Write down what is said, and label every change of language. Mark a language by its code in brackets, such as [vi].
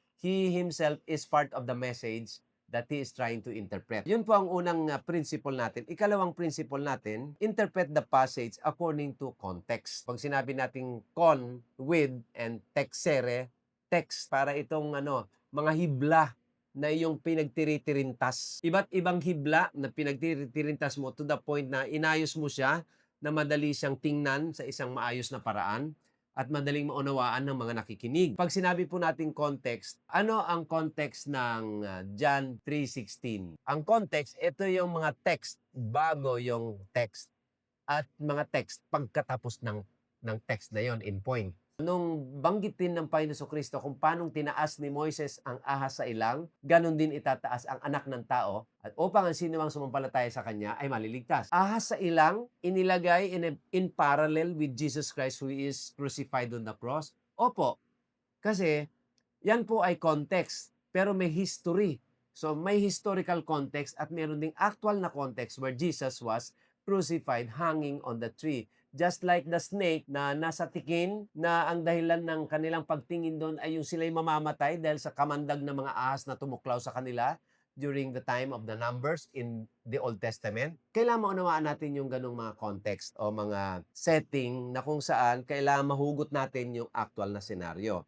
[en] He himself is part of the message that he is trying to interpret. [tl] Yun po ang unang principle natin. Ikalawang principle natin, [en] interpret the passage according to context. [tl] Pag sinabi nating con, with, and texere, text, para itong mga hibla na yung pinagtiritirintas. Iba't ibang hibla na pinagtiritirintas mo [en] to the point [tl] na inayos mo siya na madali siyang tingnan sa isang maayos na paraan. at madaling maunawaan ng mga nakikinig. Pag sinabi po nating context, ano ang context ng John 3:16? Ang context, ito yung mga text bago yung text at mga text pagkatapos ng text na yon in point. Nung banggitin ng Panginoon Jesucristo kung paanong tinaas ni Moises ang ahas sa ilang, ganun din itataas ang anak ng tao at upang ang sino mang sumampalataya sa kanya ay maliligtas. Ahas sa ilang, inilagay [en] in parallel with Jesus Christ who is crucified on the cross. [tl] Opo, kasi yan po ay context, pero may history. So may historical context at meron ding actual na context [en] where Jesus was crucified hanging on the tree. Just like the snake [tl] na nasa tikin na ang dahilan ng kanilang pagtingin doon ay yung sila'y mamamatay dahil sa kamandag ng mga ahas na tumuklaw sa kanila [en] during the time of the Numbers in the Old Testament. [tl] Kailangan maunawaan natin yung ganong mga context o mga setting na kung saan kailangan mahugot natin yung actual na senaryo.